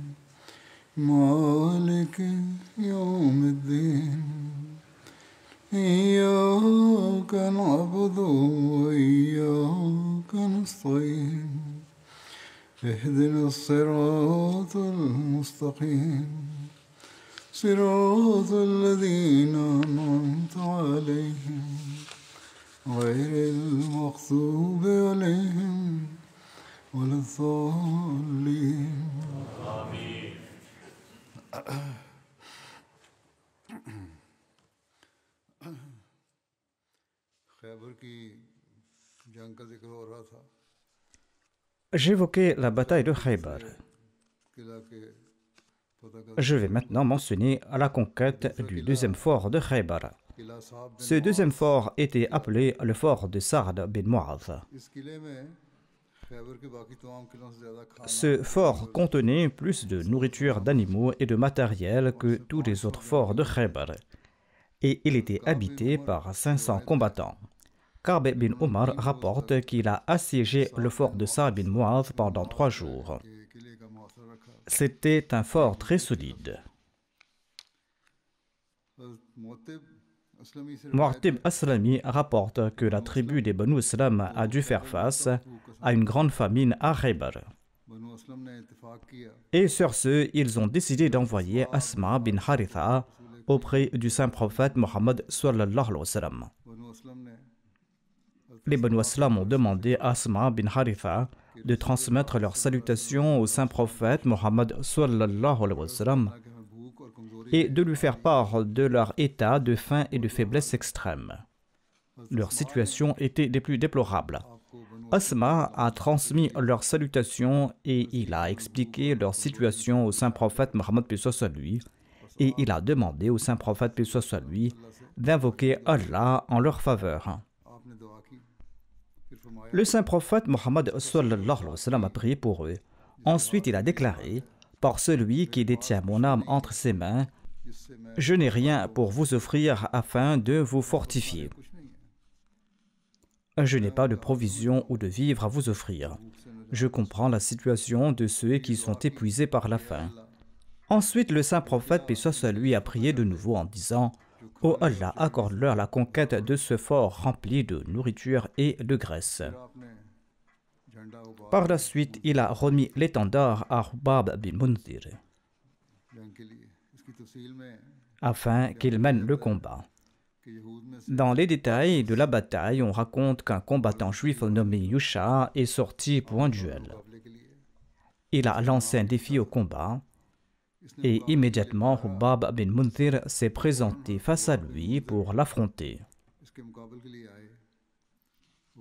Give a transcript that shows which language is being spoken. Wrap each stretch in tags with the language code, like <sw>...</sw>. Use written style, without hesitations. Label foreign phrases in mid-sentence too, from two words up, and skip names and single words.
<ar>مالك يوم الدين إياك نعبد وإياك نستعين اهدنا الصراط المستقيم صراط الذين أنعمت عليهم غير المغضوب عليهم ولا الضالين</ar> <ur>خیبر کی جنگ کا ذکر ہو رہا تھا</ur> <fr>J'évoquais la bataille de Khaybar.</fr> <ur>قلعہ کے</ur> <fr>Je vais maintenant mentionner la conquête du deuxième fort de Khaybar.</fr> <ur>قلعہ صاحب</ur> <fr>Ce deuxième fort était appelé le fort de Sa'd bin Mu'adh.</fr> <ur>اس قلعے میں خیبر کے باقی تمام قلعوں سے زیادہ کھانا</ur> <fr>Ce fort contenait plus de nourriture d'animaux et de matériel que tous les autres forts de Khaybar. Et il était habité par 500 combattants. Ka'b bin Umar rapporte qu'il a assiégé le fort de Sa'd bin Mu'adh pendant 3 jours.</fr> <ur>کے قلعے کا محاصرہ رکھا</ur> <fr>C'était un fort très solide.</fr> <ur>موتب اسلمی سے</ur> <fr>Mu'tib Aslami rapporte que la tribu des Banu Islam a dû faire face à une grande famine à Khaybar.</fr> <ur>بنو اسلم نے اتفاق کیا</ur> <fr>Et sur ce, ils ont décidé d'envoyer Asma bin Haritha auprès du saint prophète Mohammed</fr> <ar>صلى الله عليه وسلم.</ar> <ur>بنو اسلم نے</ur> <fr>Les Banu Aslam ont demandé à Asma bin Haritha de transmettre leurs salutations au saint prophète Mohammed</fr> <ar>صلى الله عليه وسلم</ar> <ur>کہ ہمیں بھوک اور کمزوری</ur> <fr>et de lui faire part de leur état de faim et de faiblesse extrême. Leur situation était des plus déplorables.</fr> <ur>آپ کو بنو</ur> <fr>Asma a transmis leurs salutations et il a expliqué leur situation au saint prophète Mohammed paix soit sur lui, et il a demandé au saint prophète paix soit sur lui d'invoquer Allah en leur faveur.</fr> <ur>آپ نے دعا کی پھر فرمایا</ur> <fr>Le saint prophète Mohammed</fr> <ar>صلى الله عليه وسلم</ar> <fr>a prié pour eux. Ensuite, il a déclaré: par celui qui détient mon âme entre ses mains,</fr> <ur>جس سے میں</ur> <fr>je n'ai rien pour vous offrir afin de vous fortifier.</fr> <ur>کچھ نہیں ہے</ur> <fr>Je n'ai pas de provisions ou de vivres à vous offrir. Je comprends la situation de ceux qui sont épuisés par la faim. Ensuite, le saint prophète, paix soit sur lui, a prié de nouveau en disant: ô Allah, accorde-leur la conquête de ce fort rempli de nourriture et de graisse.</fr> <ur>پھر آپ نے جھنڈا ابار</ur> <fr>Par la suite, il a remis l'étendard à Hubab bin Munzir</fr> <ur>جنگ کے لیے اس کی تفصیل میں</ur> <fr>afin qu'il mène le combat.</fr> <ur>کہ یہود میں سے</ur> <fr>Dans les détails de la bataille, on raconte qu'un combattant juif nommé Yusha est sorti pour un duel.</fr> <ur>مقابلے کے لیے</ur> <fr>Il a lancé un défi au combat et immédiatement Hubab bin Munzir s'est présenté face à lui pour l'affronter.</fr> <ur>اس کے مقابلے کے لیے آئے وہ</ur>